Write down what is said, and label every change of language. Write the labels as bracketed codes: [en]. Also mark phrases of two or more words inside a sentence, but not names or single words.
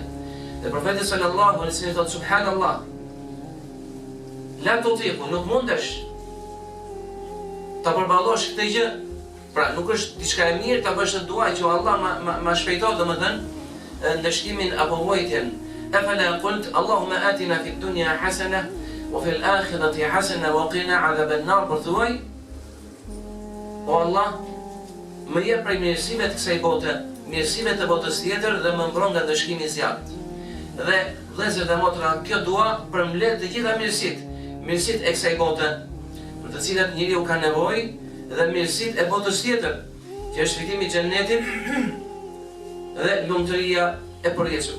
[sq] Dhe profeti [ar] صلى الله عليه وسلم [sq] thotë subhanallah, [ar] لا تطيقه, [sq] nuk mundesh ta përballosh këtë gjë. Pra nuk është diçka e mirë ta bësh dua që Allah ma shpejto, domethënë ndëshkimin apo vuajtjen. [ar] أفلا قلت اللهم آتنا في الدنيا حسنة وفي الآخرة حسنة وقنا عذاب النار, [sq] për thuaj o Allah, më jep prej mirësive të kësaj bote, mirësive të botës tjetër dhe më mbron nga dëshkimi i zjarrit. Dhe vëllezër dhe motra, kjo dua përmbledh të gjitha mirësitë e kësaj bote, për të cilat njeriu ka nevojë, dhe mirësitë e botës tjetër, që është fitimi i xhennetit dhe lumturia e përjetshme.